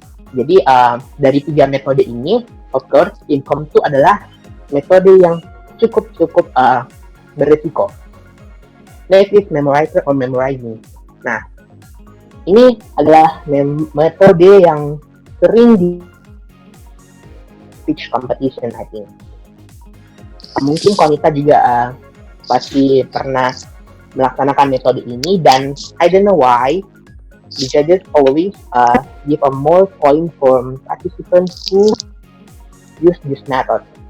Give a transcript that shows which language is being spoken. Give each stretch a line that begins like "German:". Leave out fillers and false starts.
Indonesian: Jadi dari 3 metode ini, of course, impromptu adalah metode yang cukup berisiko.
English: Next is memorizer or memorizing.
Indonesian: Nah, ini adalah metode yang sering di speech competition,
English: I think.
Indonesian: Mungkin Konita juga pasti pernah melaksanakan metode ini, dan
English: I don't know why the judges always give a more point for participants who use this method.